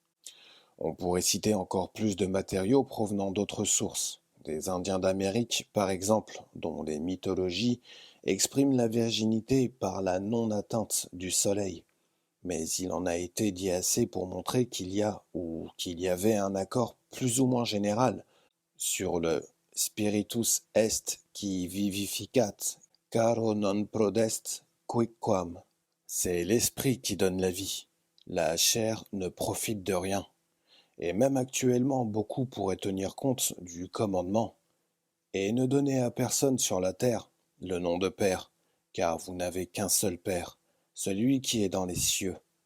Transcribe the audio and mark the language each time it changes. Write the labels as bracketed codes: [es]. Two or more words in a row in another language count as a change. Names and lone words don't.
[fr] On pourrait citer encore plus de matériaux provenant d'autres sources, des Indiens d'Amérique par exemple, dont les mythologies expriment la virginité par la non-atteinte du soleil. Mais il en a été dit assez pour montrer qu'il y a ou qu'il y avait un accord plus ou moins général sur le [la] spiritus est qui vivificat, caro non prodest quicquam. [fr] C'est l'esprit qui donne la vie. La chair ne profite de rien. Et même actuellement, beaucoup pourraient tenir compte du commandement et ne donner à personne sur la terre le nom de Père, car vous n'avez qu'un seul Père, celui qui est dans les cieux.